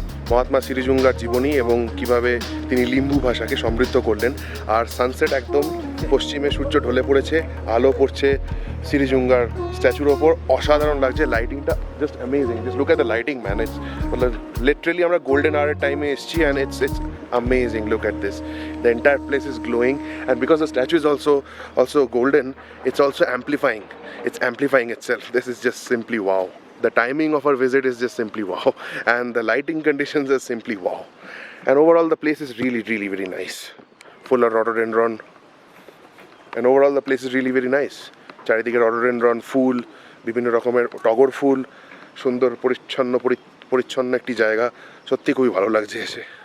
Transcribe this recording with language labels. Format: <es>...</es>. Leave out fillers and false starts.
<bn>মহাত্মা সিরিজুঙ্গার জীবনী এবং কিভাবে তিনি লিম্বু ভাষাকে সমৃদ্ধ করলেন। আর সানসেট একদম পশ্চিমে, সূর্য ঢলে পড়েছে, আলো পড়ছে সিরিজুঙ্গার স্ট্যাচুর ওপর। অসাধারণ লাগছে, লাইটিংটা just amazing.</bn> <en>just look at the lighting man, it's literally</en> <bn>আমরা গোল্ডেন আওয়ারের টাইমে এসেছি</bn> <en>And it's amazing. Look at this, the entire place is glowing, and because the statue is also golden, it's also amplifying itself. This is just simply wow. The timing of our visit is just simply wow, and the lighting conditions are simply wow, and overall the place is really very nice, full of rhododendron, and overall the place is really very nice.</en> <bn>চারিদিকে rhododendron ফুল, বিভিন্ন রকমের টগর ফুল, সুন্দর পরিচ্ছন্ন পরিচ্ছন্ন একটি জায়গা, সত্যি খুবই ভালো লাগছে এসে।</bn>